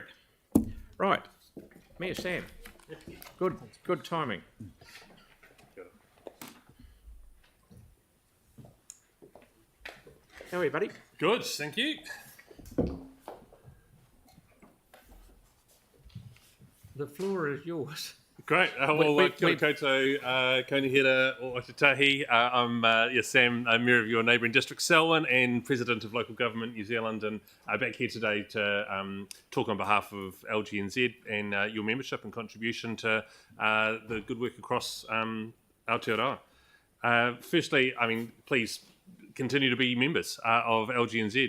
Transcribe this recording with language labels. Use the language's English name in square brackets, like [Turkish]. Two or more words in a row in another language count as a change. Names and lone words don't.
[English] Right. Mayor Sam. Good timing. How are you, buddy? Good, thank you. The floor is yours. Great. Well, [Māori] kia ora koutou, Konihira o Otatahi. [English] I'm Sam, Mayor of your neighbouring district, Selwyn, and President of Local Government New Zealand, and back here today to talk on behalf of LGNZ and your membership and contribution to the good work across Aotearoa. Firstly, please continue to be members of LGNZ.